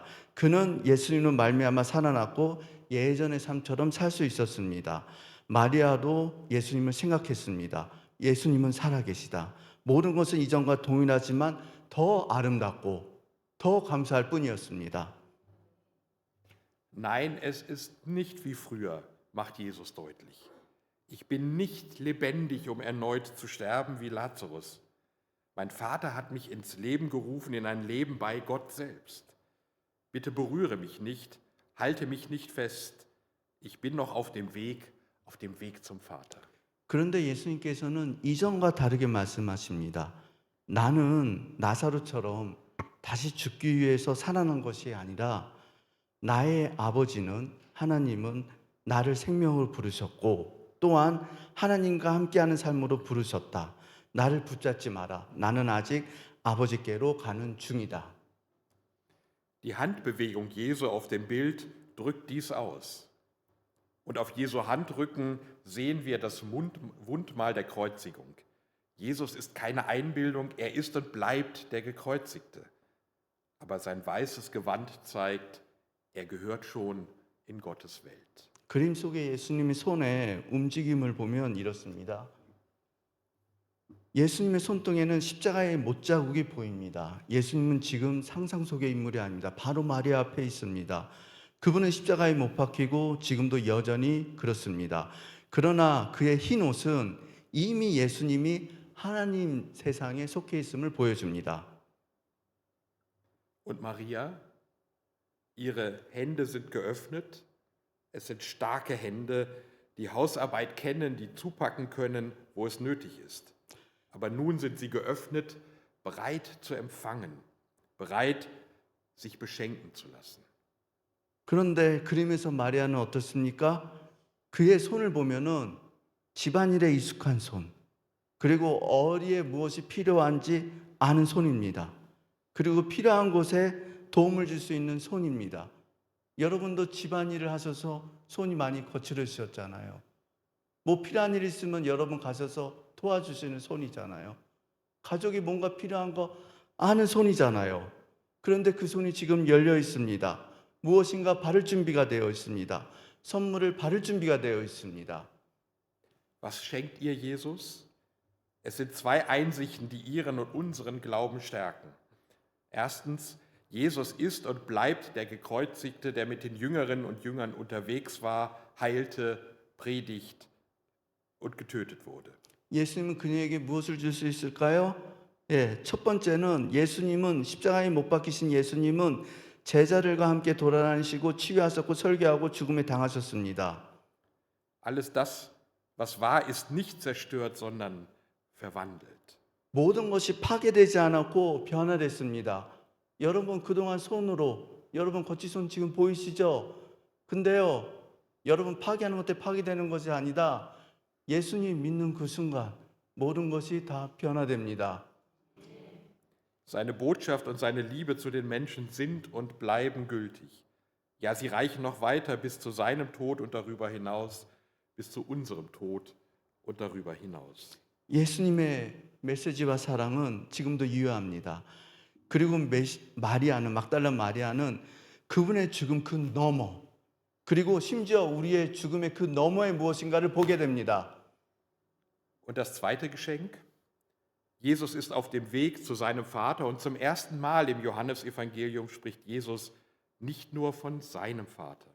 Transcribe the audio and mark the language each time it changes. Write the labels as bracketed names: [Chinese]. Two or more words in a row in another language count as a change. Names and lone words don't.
[Korean] 그는 예수님으로 말미암아 살아났고 예전의 삶처럼 살 수 있었습니다. 마리아도 예수님을 생각했습니다. 예수님은 살아계시다. 모든 것은 이전과 동일하지만 더 아름답고 더 감사할 뿐이었습니다. [German] Nein, es ist nicht wie früher, macht Jesus deutlich. Ich bin nicht lebendig, um erneut zu sterben wie Lazarus. Mein Vater hat mich ins Leben gerufen, in ein Leben bei Gott selbst. Bitte berühre mich nicht, halte mich nicht fest. Ich bin noch auf dem Weg zum Vater. [Korean] 그런데 예수님께서는 이전과 다르게 말씀하십니다. 나는 나사로처럼 다시 죽기 위해서 살아난 것이 아니라 나의 아버지는 하나님은 나를 생명으로 부르셨고 또한 하나님과 함께하는 삶으로 부르셨다. 나를 붙잡지 마라. 나는 아직 아버지께로 가는 중이다. [German] Die Handbewegung Jesu auf dem Bild drückt dies aus. Und auf Jesu Handrücken sehen wir das Wundmal der Kreuzigung. Jesus ist keine Einbildung, er ist und bleibt der Gekreuzigte. Aber sein weißes Gewand zeigt, er gehört schon in Gottes Welt. [Korean] 그림 속에 예수님의 손의 움직임을 보면 이렇습니다. 예수님의 손등에는 십자가의 못자국이 보입니다. 예수님은 지금 상상 속의 인물이 아닙니다. 바로 마리아 앞에 있습니다. 그분은 십자가에 못 박히고 지금도 여전히 그렇습니다. 그러나 그의 흰 옷은 이미 예수님이 하나님 세상에 속해 있음을 보여줍니다. [German] Und Maria, ihre Hände sind geöffnet. Es sind starke Hände, die Hausarbeit kennen, die zupacken können, wo es nötig ist. Aber nun sind sie geöffnet, bereit zu empfangen, bereit, sich beschenken zu lassen. [Korean] 그런데 그림에서 마리아는 어떻습니까? 그의 손을 보면은 집안일에 익숙한 손, 그리고 어디에 무엇이 필요한지 아는 손입니다. 그리고 필요한 곳에 도움을 줄 수 있는 손입니다. 여러분도 집안일을 하셔서 손이 많이 거칠으셨잖아요. 뭐 필요한 일 있으면 여러분 가셔서 도와주시는 손이잖아요. 가족이 뭔가 필요한 거 아는 손이잖아요. 그런데 그 손이 지금 열려 있습니다. 무엇인가 바를 준비가 되어 있습니다. 선물을 바를 준비가 되어 있습니다. [German] Was schenkt ihr Jesus? Es sind zwei Einsichten, die ihren und unseren Glauben stärken. Erstens, Jesus ist und bleibt der Gekreuzigte, der mit den Jüngerinnen und Jüngern unterwegs war, heilte, predigt und getötet wurde. [Korean] 예수님은 그녀에게 무엇을 줄 수 있을까요? 첫 번째는 예수님은 십자가에 못 박히신 예수님은 제자들과 함께 돌아다니시고 치유하셨고 설교하고 죽음에 당하셨습니다. [German] Alles das, was war, ist nicht zerstört, sondern verwandelt. [Korean] 모든 것이 파괴되지 않았고 변화됐습니다. 여러분 그동안 손으로 여러분 거치손 지금 보이시죠? 근데요 여러분 파괴하는 것 때문에 파괴되는 것이 아니다. 예수님 믿는 그 순간 모든 것이 다 변화됩니다. [German] Seine Botschaft und seine Liebe zu den Menschen sind und bleiben gültig. Ja, sie reichen noch weiter bis zu seinem Tod und darüber hinaus, bis zu unserem Tod und darüber hinaus. [Korean] 예수님의 메시지와 사랑은 지금도 유효합니다. 그리고 마리아는 막달라 마리아는 그분의 죽음 그 너머 그리고 심지어 우리의 죽음의 그 너머에 무엇인가를 보게 됩니다. [German] Und das zweite Geschenk? Jesus ist auf dem Weg zu seinem Vater und zum ersten Mal im Johannesevangelium spricht Jesus nicht nur von seinem Vater.